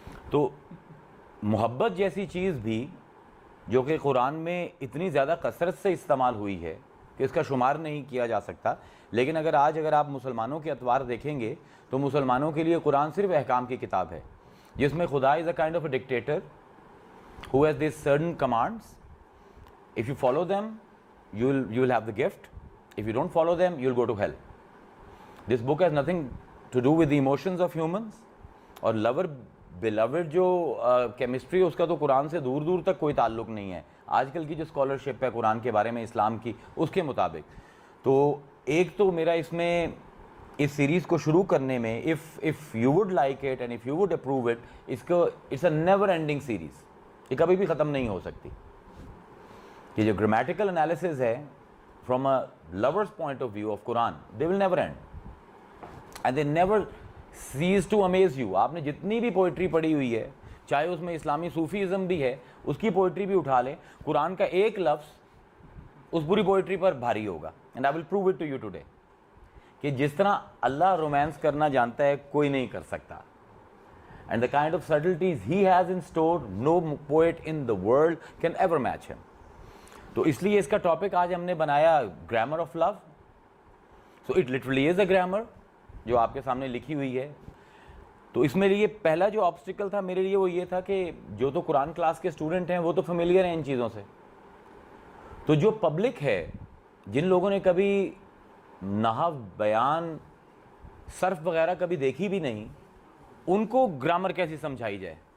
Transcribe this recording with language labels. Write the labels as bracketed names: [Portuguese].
[Urdu] تو محبت جیسی چیز بھی جو کہ قرآن میں اتنی زیادہ کثرت سے استعمال ہوئی ہے کہ اس کا شمار نہیں کیا جا سکتا، لیکن اگر آپ مسلمانوں کے اطوار دیکھیں گے تو مسلمانوں کے لیے قرآن صرف احکام کی کتاب ہے جس میں خدا [English] Is a kind of a dictator who has these certain commands. If you follow them, you'll have the gift. If you don't follow them, you'll go to hell. This book has nothing to do with the emotions of humans. [Urdu] اور [English] lover beloved [Urdu] جو chemistry ہے اس کا تو قرآن سے دور دور تک کوئی تعلق نہیں ہے. آج کل کی جو اسکالرشپ ہے قرآن کے بارے میں اسلام کی، اس کے مطابق تو ایک تو میرا اس میں اس سیریز کو شروع کرنے میں [English] if you would like it and if you would approve it، it's a never ending series. [Urdu] یہ کبھی بھی ختم نہیں ہو سکتی. یہ جو گرامیٹیکل انالیسز ہے [English] from a lover's point of view of Quran, they will never end and they never cease to amaze you. [Urdu] آپ نے جتنی بھی پوئٹری پڑھی ہوئی ہے، چاہے اس میں اسلامی صوفیزم بھی ہے، اس کی پوئٹری بھی اٹھا لیں، قرآن کا ایک لفظ اس پوری پوئٹری پر بھاری ہوگا. [English] and I will prove it to you today [Urdu] کہ جس طرح اللہ رومانس کرنا جانتا ہے کوئی نہیں کر سکتا. [English] and the kind of subtleties he has in store, no poet in the world can ever match him. [Urdu] تو اس لیے اس کا ٹاپک آج ہم نے بنایا grammar of love. [English] so it literally is a grammar [Urdu] جو آپ کے سامنے لکھی ہوئی ہے. تو اس میں لیے پہلا جو آبسٹیکل تھا میرے لیے وہ یہ تھا کہ جو تو قرآن کلاس کے اسٹوڈنٹ ہیں وہ تو فیملیئر ہیں ان چیزوں سے. تو جو پبلک ہے، جن لوگوں نے کبھی نحو، بیان، صرف وغیرہ کبھی دیکھی بھی نہیں، ان کو گرامر کیسی سمجھائی جائے.